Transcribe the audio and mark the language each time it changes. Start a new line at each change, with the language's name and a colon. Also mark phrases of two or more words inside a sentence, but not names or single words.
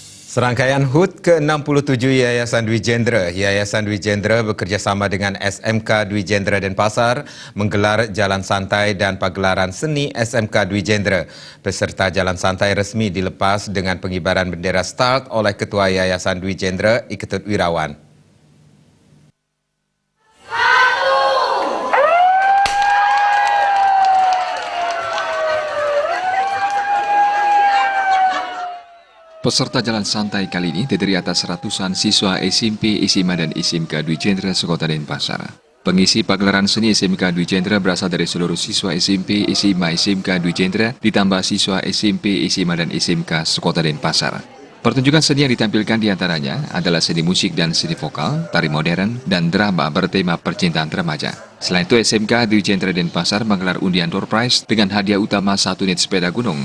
Indonesian: Serangkaian HUT ke-67 Yayasan Dwi Jendera. Yayasan Dwi Jendera bekerjasama dengan SMK Dwi Jendera Denpasar menggelar Jalan Santai dan pagelaran seni SMK Dwi Jendera. Peserta Jalan Santai resmi dilepas dengan pengibaran bendera START oleh Ketua Yayasan Dwi Jendera, Iketut Wirawan. Peserta Jalan Santai kali ini terdiri atas ratusan siswa SMP, SMA, dan SMK Dwi Jendera Sekota Denpasar. Pengisi pagelaran seni SMK Dwi Jendera berasal dari seluruh siswa SMP, SMA, SMK Dwi Jendera, ditambah siswa SMP, SMA, dan SMK Sekota Denpasar. Pertunjukan seni yang ditampilkan diantaranya adalah seni musik dan seni vokal, tari modern, dan drama bertema percintaan remaja. Selain itu, SMK Dwi Jendera Denpasar menggelar undian
English: door prize
Indonesian: dengan hadiah utama 1 unit sepeda gunung.